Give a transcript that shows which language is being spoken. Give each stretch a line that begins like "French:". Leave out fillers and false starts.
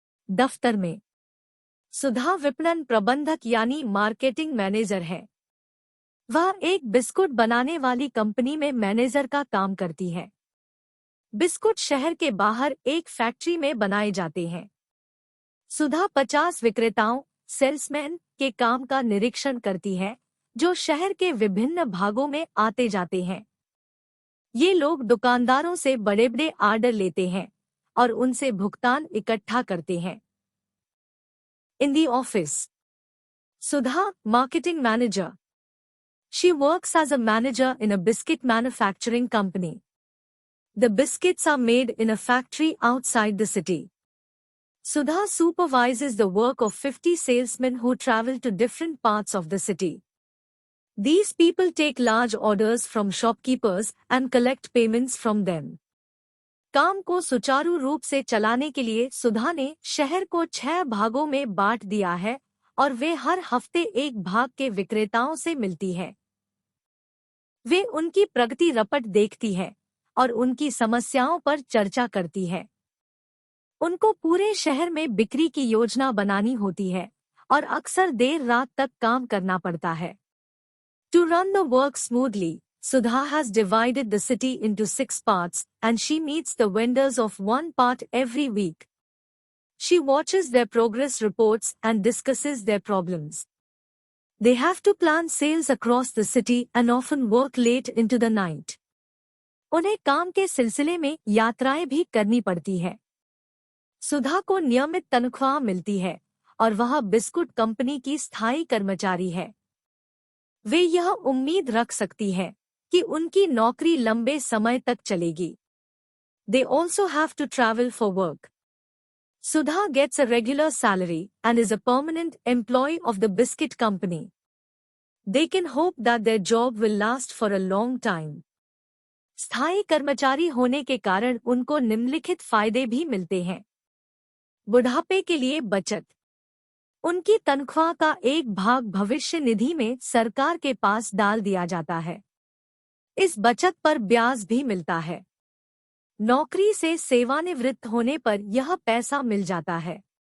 Hindi: दफ्तर में सुधा विपणन प्रबंधक यानी मार्केटिंग मैनेजर है। वह एक बिस्कुट बनाने वाली कंपनी में मैनेजर का काम करती है। बिस्कुट शहर के बाहर एक फैक्ट्री में बनाए जाते हैं। सुधा 50 विक्रेताओं सेल्समैन के काम का निरीक्षण करती है जो शहर के विभिन्न भागों में आते जाते हैं। ये लोग दुकानदारों से बड़े बड़े ऑर्डर लेते हैं और उनसे भुगतान इकट्ठा करते हैं।
English: In the office Sudha marketing manager. She works as a manager in a biscuit manufacturing company. The biscuits are made in a factory outside the city. Sudha supervises the work of 50 salesmen who travel to different parts of the city. These people take large orders from shopkeepers and collect payments from them.
Hindi: काम को सुचारू रूप से चलाने के लिए सुधा ने शहर को 6 भागों में बांट दिया है और वे हर हफ्ते एक भाग के विक्रेताओं से मिलती है। वे उनकी प्रगति रपट देखती है और उनकी समस्याओं पर चर्चा करती है। उनको पूरे शहर में बिक्री की योजना बनानी होती है और अक्सर देर रात तक काम करना पड़ता है।
English: To run the work smoothly, Sudha has divided the city into 6 parts and she meets the vendors of one part every week. She watches their progress reports and discusses their problems. They have to plan sales across the city and often work late into the night.
Hindi: उन्हें काम के सिलसिले में यात्राएं भी करनी पड़ती है। सुधा को नियमित तनख्वाह मिलती है और वह बिस्कुट कंपनी की स्थायी कर्मचारी है। वे यह उम्मीद रख सकती हैं कि उनकी नौकरी लंबे समय तक चलेगी।
English: They also have to travel for work. Sudha gets a regular salary and is a permanent employee of the biscuit company. They can hope that their job will last for a long time.
Hindi: स्थायी कर्मचारी होने के कारण उनको निम्नलिखित फायदे भी मिलते हैं। बुढ़ापे के लिए बचत। उनकी तनख्वाह का एक भाग भविष्य निधि में सरकार के पास डाल दिया जाता है। इस बचत पर ब्याज भी मिलता है। नौकरी से सेवानिवृत्त होने पर यह पैसा मिल जाता है।